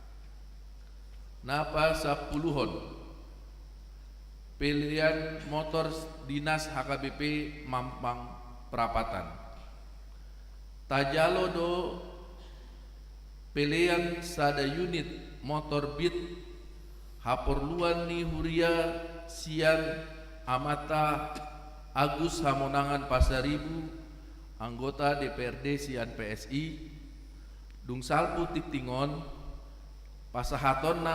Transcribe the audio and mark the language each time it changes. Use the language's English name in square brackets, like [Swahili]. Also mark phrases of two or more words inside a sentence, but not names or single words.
[Batak Toba] Napa 10-hon [Indonesian] pilihan motor dinas [Batak Toba] HKBP Mampang Prapatan. Tajalo do pelean sada unit motor Beat haporluan ni Huria sian amata Agus Hamonangan Pasaribu anggota DPRD sian PSI dung salpu tiktingon pasahaton